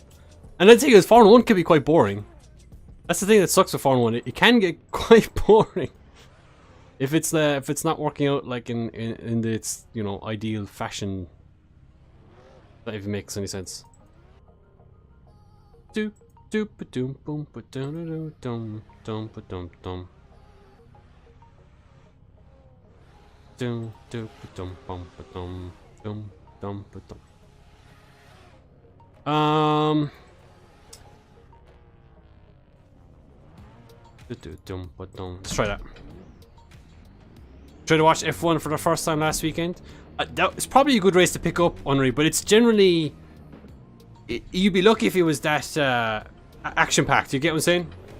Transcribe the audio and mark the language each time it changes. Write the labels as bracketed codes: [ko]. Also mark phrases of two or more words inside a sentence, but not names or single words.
[en] And the thing is, Formula 1 can be quite boring. That's the thing that sucks with Formula 1. It can get quite boring if it's not working out like in its, you know, ideal fashion. That even makes any sense. Doop doop ba doom boom ba dum dum dum ba dum dum. Dum doop ba dum bum ba dum dum dum ba dum. Let's try that. Try to watch F1 for the first time last weekend. It's probably a good race to pick up, Henri, but it's generally... You'd be lucky if it was that action-packed, you get what I'm saying?